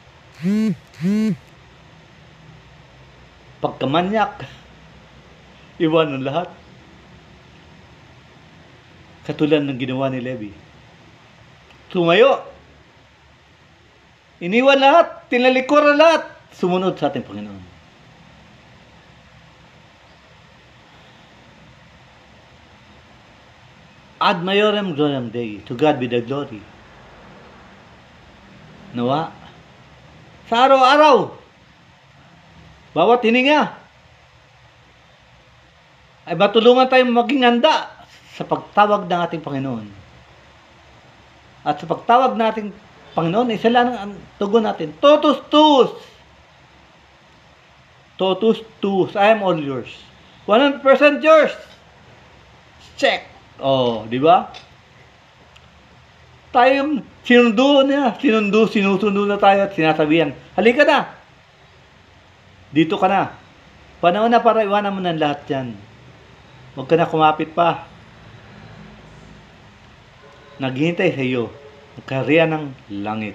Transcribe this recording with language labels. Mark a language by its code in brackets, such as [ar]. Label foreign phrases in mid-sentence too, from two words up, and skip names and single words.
[tl] Pagkamanyak, iwanan lahat. Katulad ng ginawa ni Levi. Tumayo. Iniwan lahat. Tinalikuran lahat. Sumunod sa ating Panginoon. [la] Ad maiorem gloriam Dei. [en] To God be the glory. [tl] Nawa. Sa araw-araw. Bawat hininga. Ay matulungan tayong maging handa sa pagtawag ng ating Panginoon. At sa pagtawag nating Panginoon, isa lang ang tugon natin. [la] Totus tuus. Totus tuus. [en] I am all yours. 100% yours. Check. [tl] Oh, di ba? Tayong sinusundo na tayo at sinasabihan, halika na. Dito ka na. Panahon na para iwanan mo ng lahat yan. Huwag ka na kumapit pa. Naghihintay sa iyo ang kaharian ng langit.